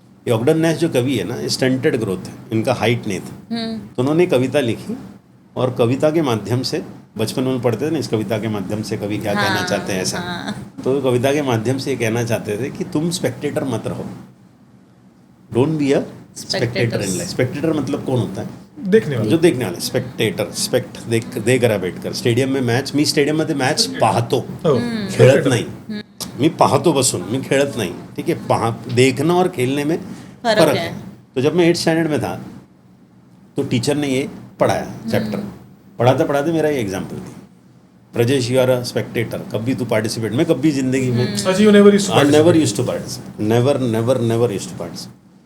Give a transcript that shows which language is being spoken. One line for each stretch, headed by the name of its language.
Hindi: ये ऑग्डन नैश जो कवि है ना, स्टंटेड ग्रोथ है, इनका हाइट नहीं था। तो उन्होंने कविता लिखी और कविता के माध्यम से बचपन में पढ़ते थे ना, इस कविता के माध्यम से कवि क्या कहना चाहते हैं ऐसा, तो कविता के माध्यम से ये कहना चाहते थे कि तुम स्पेक्टेटर मत रहो,
English: Don't be a spectator in life.
Hindi: Spectator मतलब कौन होता है? देखने वाला, जो देखने वाले, स्पेक्टेटर, स्पेक्ट देख करा बैठकर स्टेडियम में मॅच,
Marathi: मी स्टेडियम मध्ये मॅच पाहतो, खेळत नाही, मी पाहतो बसून, मी खेळत नाही,
Hindi: ठीक है। देखना और खेलने में फर्क है। तो जब मैं 8th स्टैंडर्ड में था तो टीचर ने ये पढ़ाया चैप्टर, पढ़ाते पढ़ाते मेरा ये एग्जाम्पल थी,
English: Prajesh you are a spectator,
Hindi: कभी तू पार्टिसिपेट, मैं कभी जिंदगी में
English: never used to participate,
Hindi: never used to participate.